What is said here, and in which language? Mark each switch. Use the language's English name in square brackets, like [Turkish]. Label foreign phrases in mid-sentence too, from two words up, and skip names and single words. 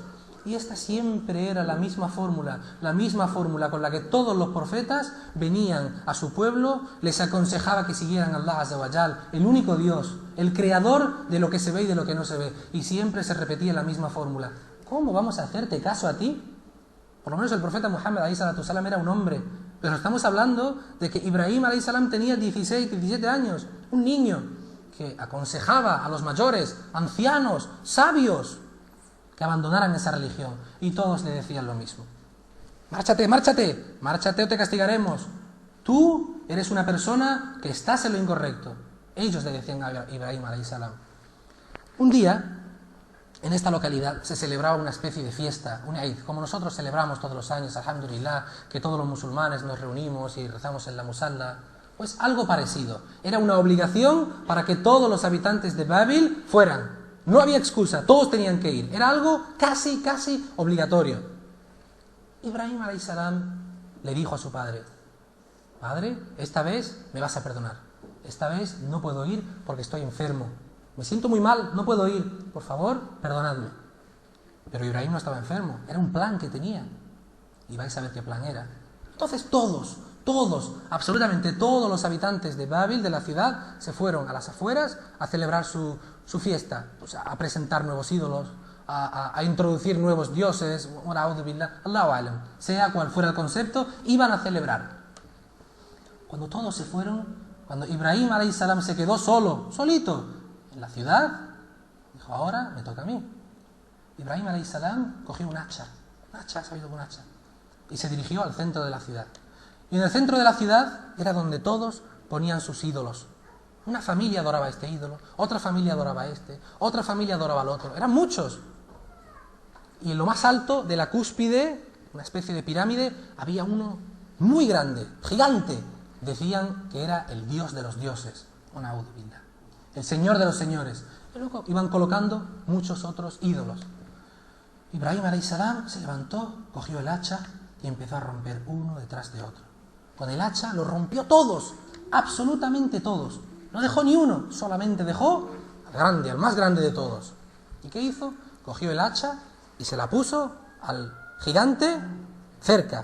[Spanish] Y esta siempre era la misma fórmula con la que todos los profetas venían a su pueblo, les aconsejaba que siguieran a [Arabic] الله عز وجل, [Spanish] el único Dios, el creador de lo que se ve y de lo que no se ve. Y siempre se repetía la misma fórmula. ¿Cómo vamos a hacerte caso a ti? Por lo menos el profeta Muhammad [Arabic] عليه الصلاة والسلام [Spanish] era un hombre, pero estamos hablando de que Ibrahim [Arabic] عليه السلام [Spanish] tenía 16, 17 años, un niño que aconsejaba a los mayores, ancianos, sabios, que abandonaran esa religión, y todos le decían lo mismo: márchate, márchate, márchate o te castigaremos. Tú eres una persona que estás en lo incorrecto. Ellos le decían a Ibrahim [Arabic] عليه السلام. [Spanish] Un día, en esta localidad se celebraba una especie de fiesta, un Eid, como nosotros celebramos todos los años, alhamdulillah, que todos los musulmanes nos reunimos y rezamos en la musalla. Pues algo parecido. Era una obligación para que todos los habitantes de Babil fueran. No había excusa, todos tenían que ir. Era algo casi obligatorio. Ibrahim [Arabic] عليه السلام [Spanish] le dijo a su padre: padre, esta vez me vas a perdonar. Esta vez no puedo ir porque estoy enfermo. Me siento muy mal, no puedo ir. Por favor, perdonadme. Pero Ibrahim no estaba enfermo, era un plan que tenía. Y vais a ver qué plan era. Entonces todos, absolutamente todos los habitantes de Babil, de la ciudad, se fueron a las afueras a celebrar su fiesta, pues a presentar nuevos ídolos, a introducir nuevos dioses, [Arabic] الله أعلم, [Spanish] sea cual fuera el concepto, iban a celebrar. Cuando todos se fueron, cuando Ibrahim [Arabic] عليه السلام [Spanish] se quedó solito en la ciudad, dijo: ahora me toca a mí. Ibrahim [Arabic] عليه السلام [Spanish] cogió un hacha, y se dirigió al centro de la ciudad. Y en el centro de la ciudad era donde todos ponían sus ídolos. Una familia adoraba a este ídolo, otra familia adoraba a este, otra familia adoraba al otro. Eran muchos. Y en lo más alto de la cúspide, una especie de pirámide, había uno muy grande, gigante. Decían que era el dios de los dioses, el señor de los señores. Y luego iban colocando muchos otros ídolos. Ibrahim [Arabic] عليه السلام [Spanish] se levantó, cogió el hacha y empezó a romper uno detrás de otro. Con el hacha los rompió todos, absolutamente todos. No dejó ni uno, solamente dejó al más grande de todos. ¿Y qué hizo? Cogió el hacha y se la puso al gigante cerca.